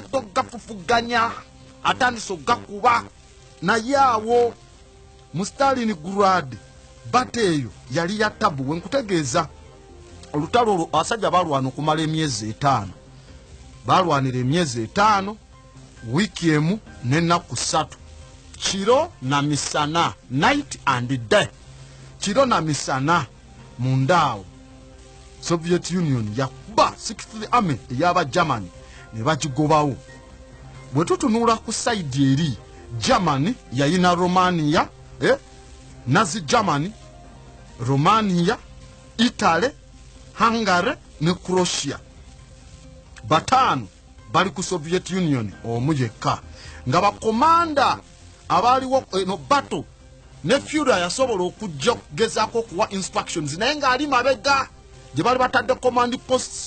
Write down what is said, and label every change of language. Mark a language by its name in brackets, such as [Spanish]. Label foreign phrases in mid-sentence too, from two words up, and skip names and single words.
[Ganda] togafufuganya atandise ogakuba naye awo mu Stalingrad bate eyo yali ya tabu wenkutegeeza olutalo olwo abasajja balwana okumala emyezi 5 balwanira emyezi 5 wiiki emu n'ennaku 3 kiro na misana [English] night and day [Ganda] kiro na misana mundaawo Soviet Union yakuba 6th Army ey'aba Germany ne bagigobawo bwe tutunula ku side eri Germany yayina Romania Nazi Germany Romania Italy Hungary ne Croatia batano bali ku Soviet Union omu yekka nga bakomanda abaliwo eno battle ne Führer yasobola okujja okugezaako okuwa instructions naye ng'ali mabega gye bali batadde [English] command posts.